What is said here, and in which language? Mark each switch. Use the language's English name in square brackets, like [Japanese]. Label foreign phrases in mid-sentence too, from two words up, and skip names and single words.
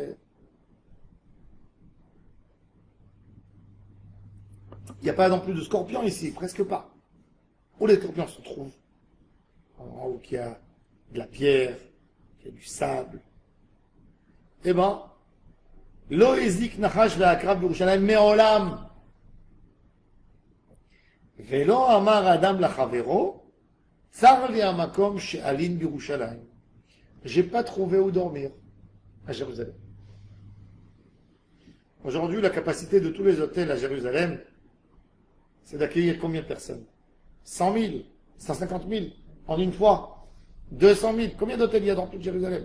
[French] Il n'y a pas non plus de scorpions ici, presque pas. Où les scorpions se trouvent? En haut, qu'il y a de la pierre, qu'il y a du sable. Eh ben, [Hebrew] לא הזיק נחש ועקרב בירושלים מעולם. ולא אמר אדם לחברו, צר לי המקום שאלין בירושלים. [French] J'ai pas trouvé où dormir à Jérusalem. Aujourd'hui, la capacité de tous les hôtels à Jérusalem, c'est d'accueillir combien de personnes? 100 000, 150 000 en une fois, 200 000. Combien d'hôtels il y a dans toute Jérusalem?